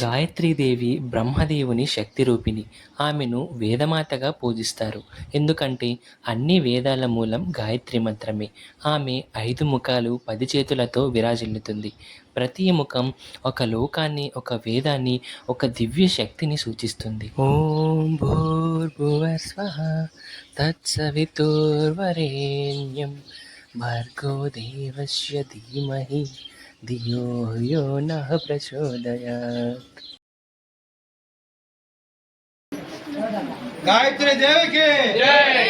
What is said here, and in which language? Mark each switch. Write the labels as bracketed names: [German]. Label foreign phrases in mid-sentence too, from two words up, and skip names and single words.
[Telugu] గాయత్రి దేవి బ్రహ్మదేవుని శక్తి రూపిణి. ఆమెను వేదమాతగా పూజిస్తారు. ఎందుకంటే అన్ని వేదాల మూలం గాయత్రి మంత్రమే. ఆమె 5 ముఖాలు 10 చేతులతో విరాజిల్లుతుంది. ప్రతి ముఖం ఒక లోకాన్ని, ఒక వేదాన్ని, ఒక దివ్య శక్తిని సూచిస్తుంది. [Sanskrit] ఓం భూర్భువస్వః తత్సవితుర్వరేణ్యం భర్గో దేవస్య ధీమహి ధియో యో నః ప్రచోదయాత్. [Hindi] गायत्री देवी की जय।